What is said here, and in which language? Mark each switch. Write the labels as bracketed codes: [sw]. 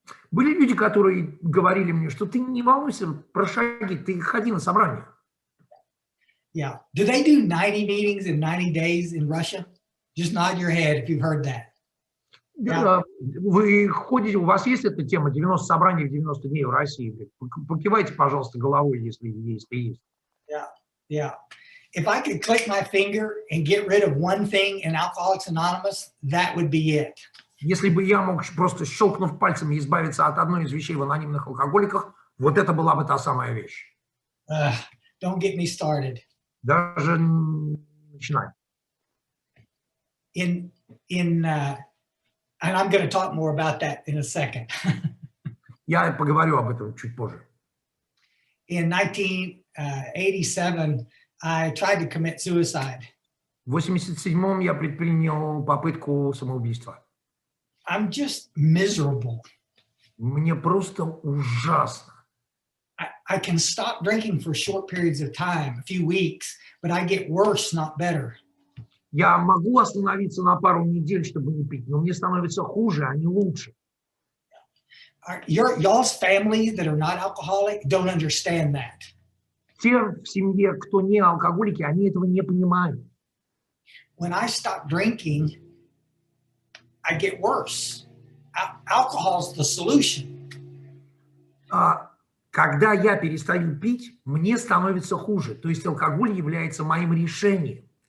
[ru] Были люди, которые говорили мне, что ты не волнуйся про шаги, ты ходи на собрание. [en] Yeah. Do they do 90 meetings in 90 days in Russia? Just nod your head if you've heard that. [ru] Да, вы ходите, у вас есть эта тема 90 собраний в 90 дней в России? Покивайте, пожалуйста, головой, если есть. [en] Yeah, yeah. If I could click my finger and get rid of one thing in Alcoholics Anonymous, that would be it. [ru] Если бы я мог просто щелкнув пальцами избавиться от одной из вещей в анонимных алкоголиках, вот это была бы та самая вещь. [en] Don't get me started. [ru] Даже начинай. [en] And I'm going to talk more about that in a second. [ru] Я поговорю об этом чуть позже. [en] In 1987, I tried to commit suicide. [ru] В 87-м я предпринял попытку самоубийства. [en] I'm just miserable. [ru] Мне просто ужасно. [en] I can stop drinking for short periods of time, a few weeks, but I get worse, not better. [ru] Я могу остановиться на пару недель, чтобы не пить, но мне становится хуже, а не лучше. [en] Y'all's families that are not alcoholic don't understand that. [ru] Те в семье, кто не алкоголики, они этого не понимают. [en] When I stop drinking, I get worse. Alcohol's the solution. [ru] Когда я перестаю пить, мне становится хуже. То есть алкоголь является моим решением.